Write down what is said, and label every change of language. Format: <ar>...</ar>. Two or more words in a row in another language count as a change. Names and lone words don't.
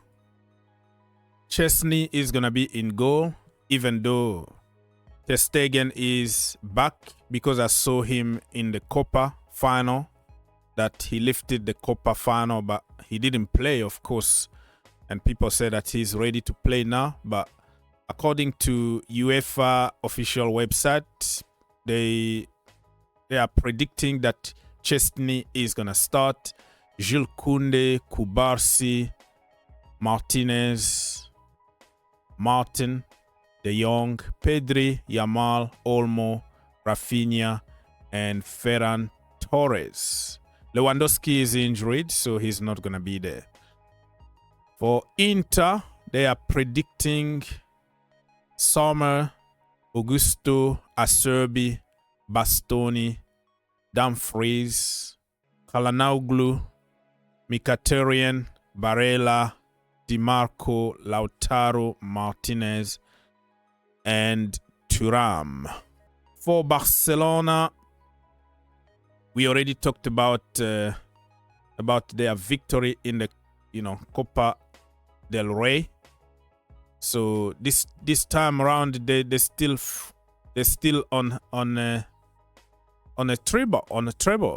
<en>Chesney is going to be in goal, even though Ter Stegen is back, because I saw him in the Copa final, that he lifted the Copa final, but he didn't play, of course. And people say that he's ready to play now. But according to UEFA official website, they are predicting that Chesney is going to start. Jules Koundé, Kubarsi, Martinez, Martin, De Jong, Pedri, Yamal, Olmo, Rafinha, and Ferran Torres. Lewandowski is injured, so he's not going to be there. For Inter, they are predicting Sommer, Augusto, Acerbi, Bastoni, Dumfries, Kalanaoglu, Mkhitaryan, Barella, Di Marco, Lautaro Martinez, and Thuram. For Barcelona, we already talked about their victory in the Copa del Rey. So this time around, they're still on a treble.</en>